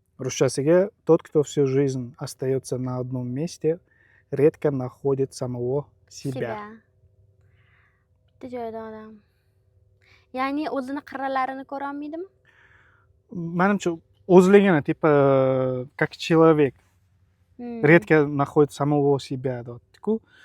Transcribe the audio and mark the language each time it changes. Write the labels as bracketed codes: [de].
[uz] Ruschasiga [ru] тот, кто всю жизнь остается на одном месте, редко находит самого себя. [uz] Bitta joyda odam. Ya'ni o'zini qirralarini ko'ra olmaydimi? Menimcha o'zligini [ru] типа как человек редко находит самого себя [uz] deyapti-ku.